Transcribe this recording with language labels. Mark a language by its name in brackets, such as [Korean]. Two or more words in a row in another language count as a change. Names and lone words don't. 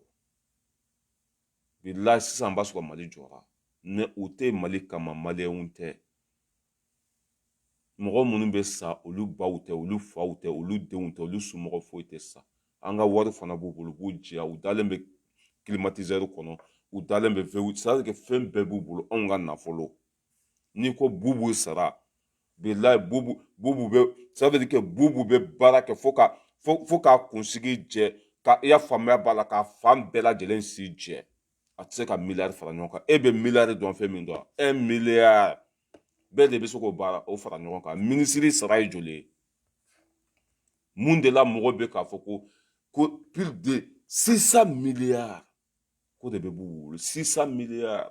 [Bambara] Bilahi sisan an b'a sɔrɔ Mali jɔra. Ne u tɛ Mali kama, maliyɛnw tɛ. Mɔgɔ minnu bɛ sa, olu baw tɛ, olu faw tɛ, olu denw tɛ, olu somɔgɔ foyi tɛ sa. An ka wari fana b'u bolo, u b'u jɛya, u dalen bɛ climatiseur kɔnɔ, u dalen bɛ VW, [French] ça veut dire que [Bambara] fɛn bɛɛ b'u bolo, anw ka nafolo. N'i ko Bubu sara, bilahi Bubu bɛ, [French] ça veut dire que [Bambara] Bubu bɛ baara kɛ fo k'a kunsigi jɛ, ka i y'a faamuya b'a la, k'a fan bɛɛ lajɛlen si jɛ. A tɛ se ka miliyari fara ɲɔgɔn kan. E bɛ miliyari dɔn fɛn min dɔn, 1 milliard. Bɛɛ de bɛ se k'o baara o fara ɲɔgɔn kan. Minisiri sara ye joli ye? Mun de la mɔgɔ bɛ k'a fɔ ko [French] plus de 600 milliards [Bambara] ko de bɛ Bubu bolo, 600 milliards.